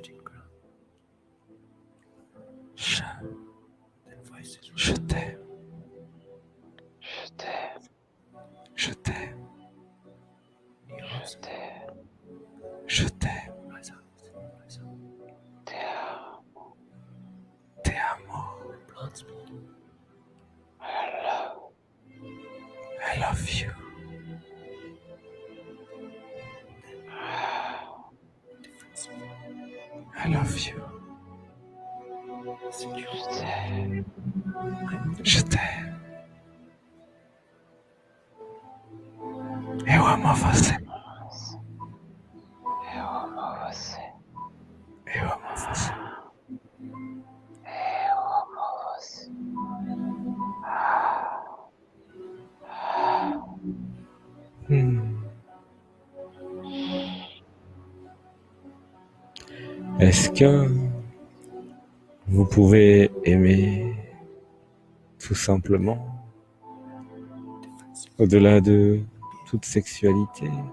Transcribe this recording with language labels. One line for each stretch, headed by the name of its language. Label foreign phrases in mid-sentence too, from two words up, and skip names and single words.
French: Je t'aime. Je t'aime. Je t'aime. Je t'aime. Je t'aime.
Spanish: Te amo. Te amo.
English: I love you. I love you.
French: Je t'aime. Je t'aime.
Portuguese: Eu amo você. Eu amo você. Eu amo você. Eu amo você.
French: Est-ce que vous pouvez aimer tout simplement, au-delà de toute sexualité,